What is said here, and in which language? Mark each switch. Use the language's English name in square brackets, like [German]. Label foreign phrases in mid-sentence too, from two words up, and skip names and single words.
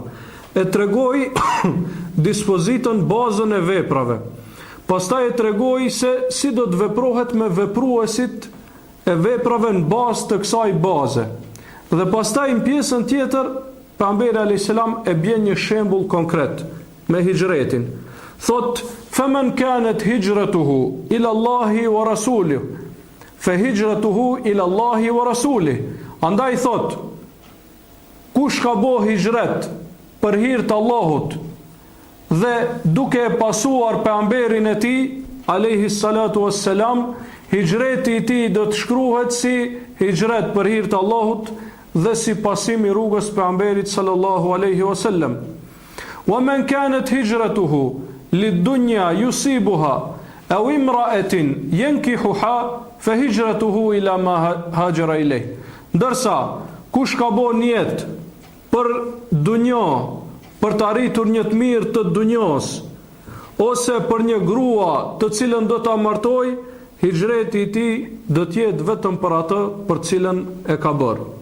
[Albanian] E tregoi dispozitën, bazën e veprave. Pastaj e tregoi se si do të veprohet me vepruesit e veprave në bazë të kësaj baze. Dhe pastaj në pjesën tjetër, pejgamberi [Arabic] عليه السلام [Albanian] e bën një shembull konkret me hijretin. Thot, [Arabic] "فمن كانت هجرته إلى الله ورسوله فهجرته إلى الله ورسوله." [Albanian] Andaj thot, kush ka bo hijret për hir të Allahut dhe duke e pasuar pejgamberin e tij [Arabic] عليه الصلاة والسلام, [Albanian] hijreti i tij do të shkruhet si hijret për hir të Allahut dhe si pasim i rrugës pejgamberit [Arabic] صلى الله عليه وسلم. ومن كانت هجرته للدنيا يصيبها أو امرأة ينكحها فهجرته إلى ما هاجر إليه. [Albanian] Ndërsa kush ka bën jetë për dunjë, për të arritur një të mirë të dunjos, ose për një grua të cilën do ta martoj, hijreti i tij do të jetë vetëm për atë për cilën e ka bërë.